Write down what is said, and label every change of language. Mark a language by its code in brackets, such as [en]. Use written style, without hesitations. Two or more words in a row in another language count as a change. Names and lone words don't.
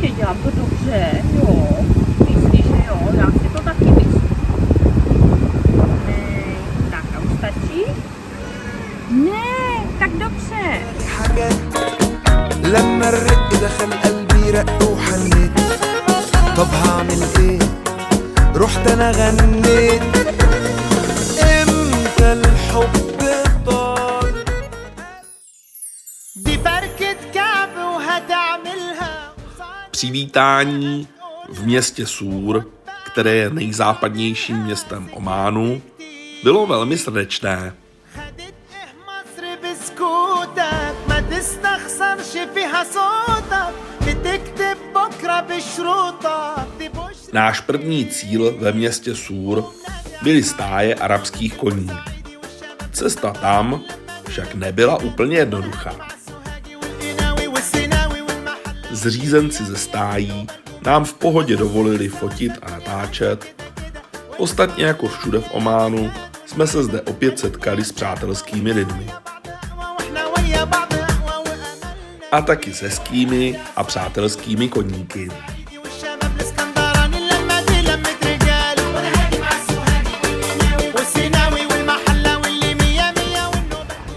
[cs] Udělám to dobře, jo. Myslíš, že jo? Já si to taky myslím. Tak a už stačí? Ne, tak dobře. [ar] لما الرق دخل قلبي رق وحنيت طب هعمل ايه رحت انا غنيت امتى الحب طال دي بركة كعب وهتعملها [cs] Přivítání v městě Súr, které je nejzápadnějším městem Ománu, bylo velmi srdečné. [ar] خدت ايه مصر بسكوتك ما تستخسرش فيها صوتك بتكتب بكرة بشروطك دي بشرى [cs] Náš první cíl ve městě Súr byly stáje arabských koní. Cesta tam však nebyla úplně jednoduchá. [ar] والقناوي والسيناوي والمحل [cs] Zřízenci ze stájí nám v pohodě dovolili fotit a natáčet. Ostatně jako všude v Ománu jsme se zde opět setkali s přátelskými lidmi. [ar] واحنا ويا بعض قهوة وأملنا [cs] A taky s hezkými a přátelskými koníky. [ar] والشباب الاسكندراني اللمة دي لمة رجال وانا هادي مع السوهاجي والقناوي والسيناوي والمحلة واللي مية مية والنوبة